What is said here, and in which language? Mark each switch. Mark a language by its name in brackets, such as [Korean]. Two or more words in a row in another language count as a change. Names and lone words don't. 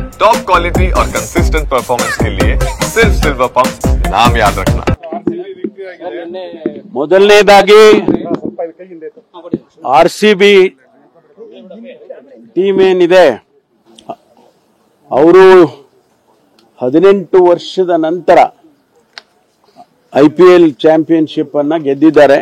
[English] top quality [Hindi] और [English] consistent performance [Hindi] के लिए सिर्फ सिल्वर पंप नाम याद रखना। [Kannada] ಮೊದಲನೇದಾಗಿ ಆರ್ಸಿಬಿ ಟೀಮ್ ಏನಿದೆ ಅವರು 18 ವರ್ಷದ ನಂತರ ಐಪಿಎಲ್ ಚಾಂಪಿಯನ್ಶಿಪ್ ಅನ್ನ ಗೆದ್ದಿದ್ದಾರೆ.